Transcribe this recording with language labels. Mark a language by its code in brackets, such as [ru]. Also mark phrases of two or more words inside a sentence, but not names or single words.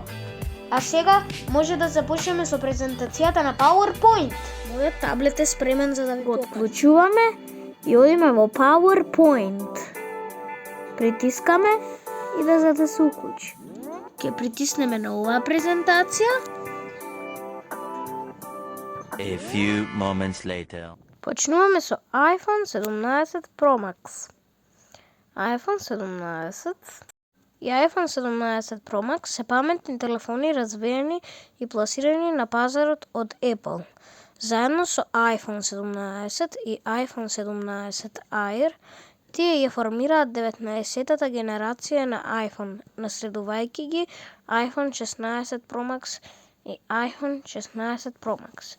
[mk] А сега може да започнеме со презентацијата на PowerPoint. Мојот таблет е спремен за да го отклучуваме и одиме во PowerPoint. Притискаме и да се уклучи. Ќе притиснеме на оваа презентација. [en] A few moments later. [mk] Почнуваме со iPhone 17 Pro Max. iPhone 17 и iPhone 17 Pro Max се паметни телефони развиени и пласирани на пазарот од Apple. Заедно со iPhone 17 и iPhone 17 Air, тие ја формираат 19-тата генерација на iPhone, наследувајќи ги iPhone 16 Pro Max и iPhone 16 Pro Max.